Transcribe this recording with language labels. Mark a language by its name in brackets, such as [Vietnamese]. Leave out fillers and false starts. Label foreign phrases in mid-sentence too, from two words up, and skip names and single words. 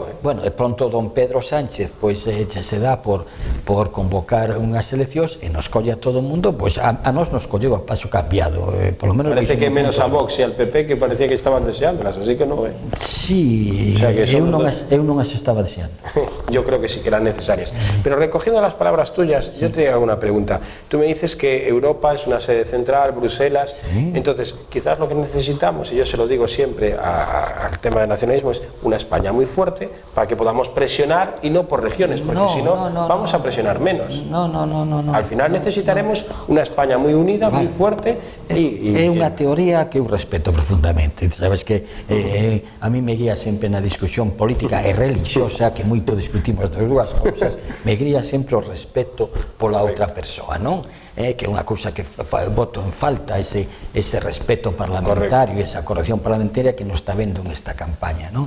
[Galician] Bueno, de pronto don Pedro Sánchez pois se dá por convocar unhas eleccións e nos colle a todo o mundo, pois a nos colleu a paso cambiado. [Spanish] Por lo menos parece que menos a Vox e al PP, que parecía que estaban deseándolas, así que no, [Galician] Sí, [Spanish] o sea, [Galician] que eu non as estaba deseando. [Spanish] Yo creo que sí que eran necesarias. Pero recogiendo las palabras tuyas, yo te hago una pregunta. Tú me dices que Europa es una sede central, Bruselas, entonces quizás lo que necesitamos, y yo se lo digo siempre al tema de nacionalismo, es una España muy fuerte para que podamos presionar y no por regiones, porque si no vamos a presionar menos. No. Al final necesitaremos una España muy unida, muy fuerte [Galician] é unha teoría que eu respeto profundamente. Sabes que a mí me guía sempre na discusión política e religiosa, que moito discutimos das dúas cousas, me guía sempre o respeto pola outra persoa, non? Que é unha cousa que voto en falta, ese respeto parlamentario, esa corrección parlamentaria que nos está vendo en esta campaña, non?